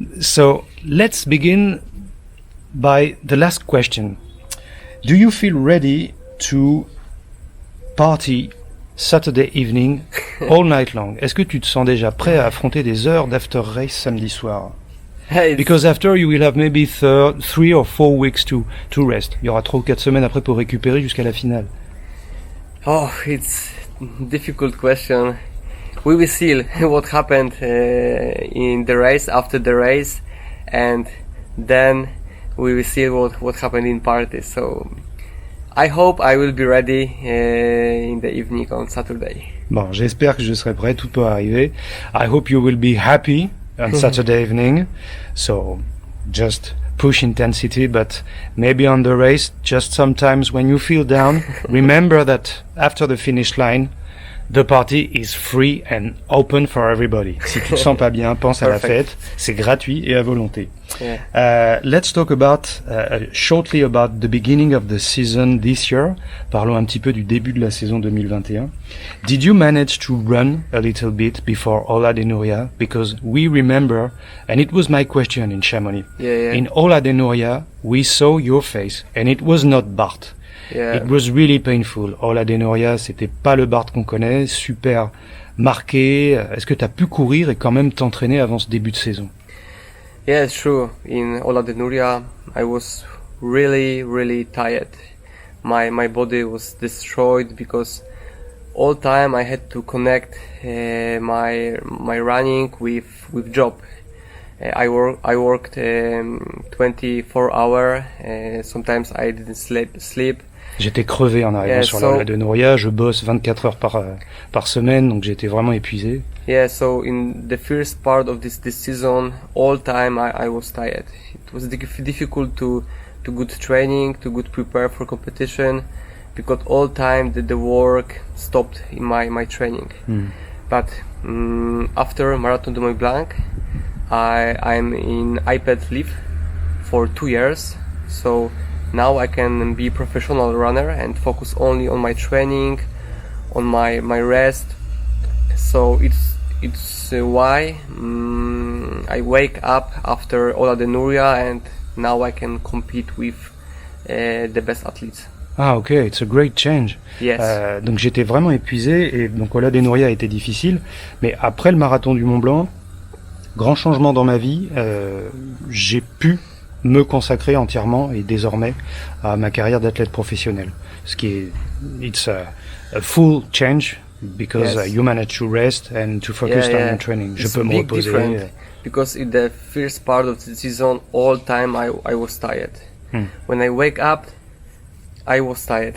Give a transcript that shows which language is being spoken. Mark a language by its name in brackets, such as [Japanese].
[English] So let's begin by the last question. Do you feel ready to party Saturday evening all night long? [French] Est-ce que tu te sens déjà prêt à affronter des heures d'after race samedi soir? Hey, [English] Because after you will have maybe 3 or 4 weeks to rest. [French] Il y aura 3 ou 4 semaines après pour récupérer jusqu'à la finale. [English] Oh, it's difficult question. We will see what happened in the race, after the race, and then we will see what happened in party. So I hope I will be ready in the evening on Saturday. [French] Bon, j'espère que je serai prêt, tout peut arriver. [English] I hope you will be happy on Saturday evening. So just push intensity, but maybe on the race, just sometimes when you feel down, remember that after the finish line, the party is free and open for everybody. [French] Si tu te sens pas bien, pense à la fête. C'est gratuit et à volonté. [English] Yeah. Let's talk about shortly about the beginning of the season this year. [French] Parlons un petit peu du début de la saison 2021. [English] Did you manage to run a little bit before Ola de Nuria? Because we remember, and it was my question in Chamonix. Yeah. In Ola de Nuria, we saw your face, and it was not Bart. Yeah. It was really painful. [French] Ola de Nuria, c'était pas le Bart qu'on connaît, super marqué. Est-ce que tu as pu courir et quand même t'entraîner avant ce début de saison? [English] Yeah, it's true. In Ola de Nuria, I was really tired. My body was destroyed because all time I had to connect my running with job. I worked 24 hours. Sometimes I didn't sleep. [French] J'étais crevé en arrivant sur la Ola de Nuria. Je bosse 24 heures par semaine, donc j'étais vraiment épuisé. [English] Yeah, so in the first part of this season, all time I was tired. It was difficult to good training, to good prepare for competition, because all time the work stopped in my training. But after Marathon du Mont Blanc, I'm in iPad leave for 2 years, so now I can be professional runner and focus only on my training, on my rest. So it's why I wake up after Ola de Nuria and now I can compete with the best athletes. Ah ok, it's a great change. Yes. [French] Donc j'étais vraiment épuisé et donc Ola de Nuria a été difficile, mais après le marathon du Mont Blanc, grand changement dans ma vie, j'ai pu me consacrer entièrement et désormais à ma carrière d'athlète professionnel. Ce qui est, [English] it's a full change because you manage to rest and to focus on your training. [French] Je peux me reposer. [English] Because in the first part of the season, all time I was tired. When I wake up, I was tired.